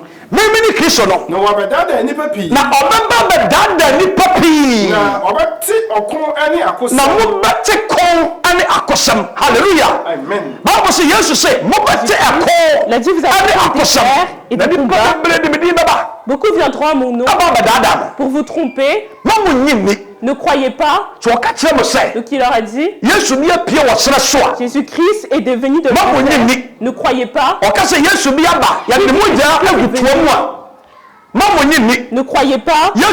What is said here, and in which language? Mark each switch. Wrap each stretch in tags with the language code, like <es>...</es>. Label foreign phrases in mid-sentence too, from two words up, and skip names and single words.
<ak>mene Kristo no na wɔbɛdaadaa nipa pii na ɔbɛba bɛdaadaa nipa pii na ɔbɛte ɔko ɛne akosɛm na mobɛte kɔn ɛne akosɛm hallelujah amen Bible sɛ Yesu sɛ mobɛte ɛkɔn ɛne akosɛm na nipa bebree de me din bɛba</ak> <fr>beaucoup viendront à mon nom pour vous tromper. Ne croyez pas. Donc il leur a dit, Jésus-Christ est devenu de l'enfer. Ne croyez pas. Ne croyez pas.</fr>